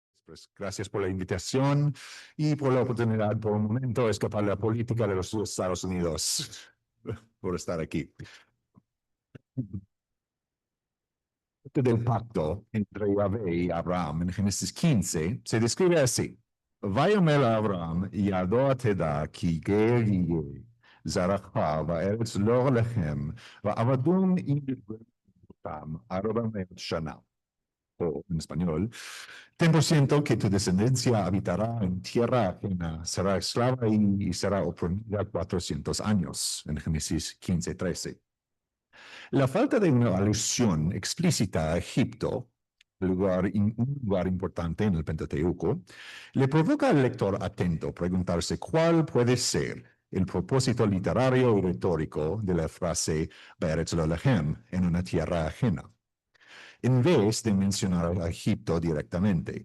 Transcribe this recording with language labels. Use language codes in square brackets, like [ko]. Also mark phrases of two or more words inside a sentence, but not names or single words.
[es] Pues gracias por la invitación y por la oportunidad por un momento de escapar de la política de los Estados Unidos por estar aquí. Del pacto entre Yahvé y Abraham en Génesis 15 se describe así. [he] ויאמר לאברהם ידוע תדע כי גר יהיה זרעך בארץ לא לכם ועבדום אותם 400 שנה. [es] O en español, ten por ciento que tu descendencia habitará en tierra ajena, será esclava y será oprimida 400 años, en Génesis 15:13. La falta de una alusión explícita a Egipto, un lugar importante en el Pentateuco, le provoca al lector atento preguntarse cuál puede ser el propósito literario y retórico de la frase [he] בארץ לא להם, [es] en una tierra ajena, en vez de mencionar a Egipto directamente.